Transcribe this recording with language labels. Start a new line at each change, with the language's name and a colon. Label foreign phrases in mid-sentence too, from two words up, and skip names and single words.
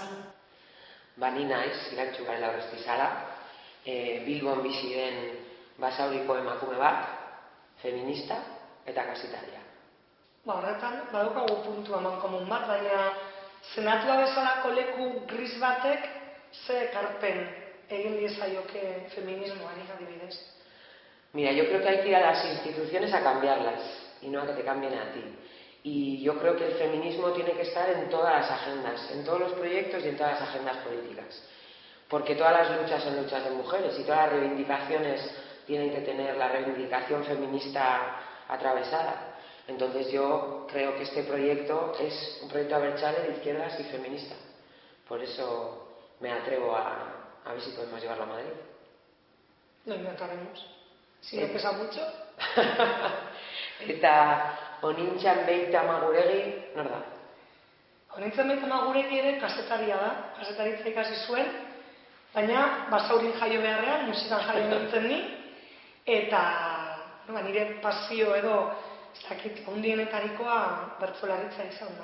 Basque: Ni naiz, Irantzu Garela Urrestizala, Bilbon bizi den basauriko emakume bat, feminista eta kasitaria. Horretan, badaukagu puntu amankomun bat, baina senatua bezalako leku gris batek ze ekarpen egin diezaioke feminismoari adibidez.
Spanish: Mira, yo creo que hay que ir a las instituciones a cambiarlas y no a que te cambien a ti. Y yo creo que el feminismo tiene que estar en todas las agendas, en todos los proyectos y en todas las agendas políticas. Porque todas las luchas son luchas de mujeres y todas las reivindicaciones tienen que tener la reivindicación feminista atravesada. Entonces yo creo que este proyecto es un proyecto abertzale de izquierdas y feminista. Por eso me atrevo a ver si podemos llevarlo a Madrid. Lo intentaremos. Si no pesa mucho.
Basque: Eta Onintxan Beita Maguregi, nor da? Onintxan Beita Maguregi ere kasetaria da, kasetaritza ikasi zuen, baina basaurin jaio beharrean, musikan jaio nintzen ni, eta nire pasio edo, ez dakit, ondienetarikoa bertsolaritza izan da.